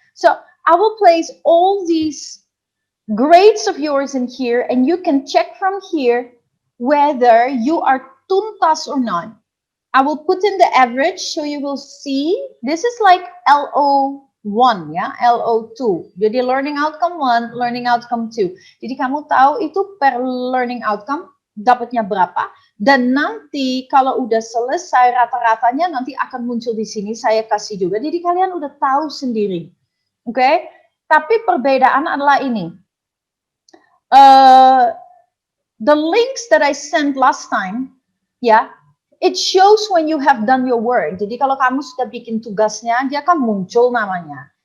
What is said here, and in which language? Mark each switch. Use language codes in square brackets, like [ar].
[en] So I will place all these grades of yours in here, and you can check from here whether you are tuntas or not. I will put in the average, so you will see, this is like LO1, ya, LO2. Jadi learning outcome 1, learning outcome 2. [id] Jadi kamu tahu itu per learning outcome dapatnya berapa. Dan nanti kalau udah selesai rata-ratanya nanti akan muncul di sini, saya kasih juga. Jadi kalian udah tahu sendiri. Oke? [en] Okay? [id] Tapi perbedaan adalah ini. [en] The links that I sent last time, ya, it shows when you have done your work. [id] Jadi kalau kamu sudah bikin tugasnya, dia akan muncul namanya.